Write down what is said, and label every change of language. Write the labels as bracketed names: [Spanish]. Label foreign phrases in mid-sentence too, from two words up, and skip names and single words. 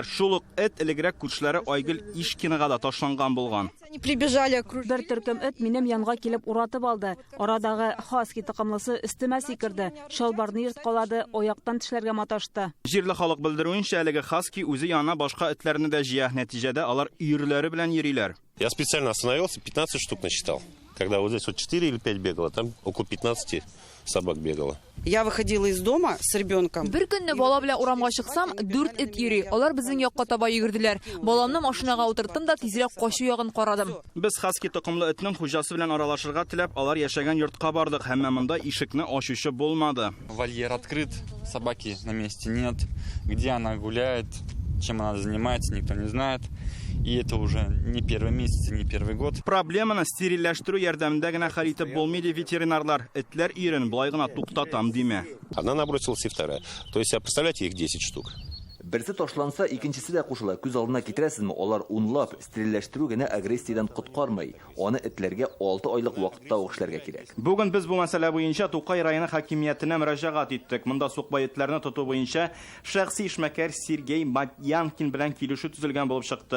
[Tatar] Шул ук эт элегрәк күршеләре Айгөл Ишкинага да ташланган булган. [Russian] Они прибежали, [Tatar] Бер төркем эт минем янга килеп уратып алды. Арадагы хаски токымлысы өстемә сикерде. Шалбарны йырткалады, аяктан тешләргә маташты. Җирле халык белдерүенчә, әлеге хаски үзе янына башка этләрне дә җыя. Нәтиҗәдә алар өерләре белән йөриләр. [Russian] Я специально остановился, 15 штук насчитал. Когда вот здесь вот 4 или 5 бегало, там около 15 собак бегало. Я выходила из дома с ребенком. [Tatar] Бер көнне бала белән урамга чыксам, 4 эт йөри. Алар безнең якка таба йөгерделәр. Баламны машинага утырттым да тизрәк качу ягын карадым. Без хаски токымлы этнең хуҗасы белән аралашырга теләп, алар яшәгән йортка бардык. Һәм монда ишекне ачучы булмады. [Russian] Вольер открыт, собаки на месте нет. Где она гуляет, чем она занимается, никто не знает. И это уже не первый месяц, не первый год. [Tatar] Проблеманы стерильләштерү ярдәмендә генә хәл итеп булмый ди ветеринарлар. Этләр ирен булай гына туктатам димә. [Russian] Одна набросилась и вторая. То есть, представляете, их 10 штук. [Tatar] Берсе ташланса, икенчесе дә кушыла. Күз алдына китерәсезме? Алар унлап стерильләштерү генә агрессиядән коткармый. Аны этләргә 6 айлык вакытта эшләргә кирәк. Бүген без бу мәсьәлә буенча Тукай районы хакимиятенә мөрәҗәгать иттек. Монда сукбай этләрне тоту буенча шәхси эшмәкәр Сергей Матьянкин белән килешү төзелгән булып чыкты.